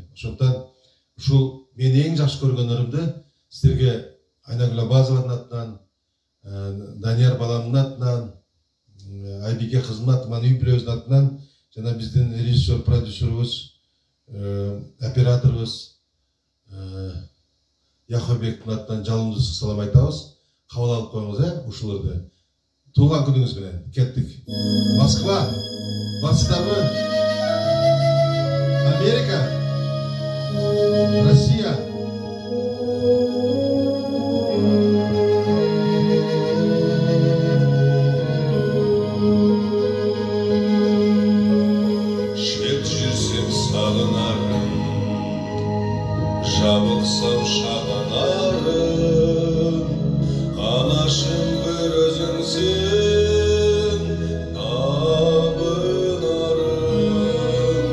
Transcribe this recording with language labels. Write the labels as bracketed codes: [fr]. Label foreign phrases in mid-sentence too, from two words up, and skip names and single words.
[ky] Ошондуктан ушул мен эң жакшы көргөнөрүмдү сиздерге Айнагүл Абазованын атынан, Данияр баламдын атынан, Айбике кызымдын атынан, үй бүлөбүздүн атынан, жана биздин режиссер, продюсерибиз, операторубуз Яхобектин атынан жалындуу салам айтабыз. Кабыл алып коюңуз, ушуларды. Туулган күнүңүз менен кеттик. Москва, батыстагы Америка, Россия. [kk] Шет жүрсем сағынарым, жабылсам шағынарым, анашым бір өзіңсің табынарым.